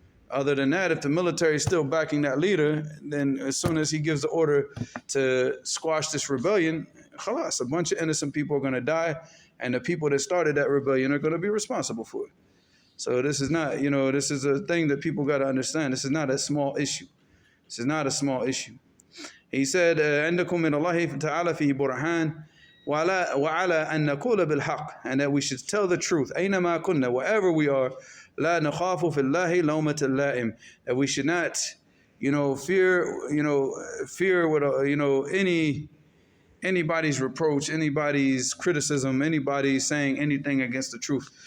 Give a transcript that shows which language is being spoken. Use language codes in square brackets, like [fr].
[en] Other than that, if the military is still backing that leader, then as soon as he gives the order to squash this rebellion, khalas, a bunch of innocent people are going to die, and the people that started that rebellion are going to be responsible for it. So this is not, you know, this is a thing that people got to understand. This is not a small issue. This is not a small issue. [ar] He said, عندكم من الله تعالى فيه برهان وعلى أن نقول بالحق, [en] and that we should tell the truth. [ar] أينما كنا, [en] wherever we are. [ar] لا نخاف في الله لومة اللائم, [en] that we should not, you know, fear with, you know, anybody's reproach, anybody's criticism, anybody saying anything against the truth.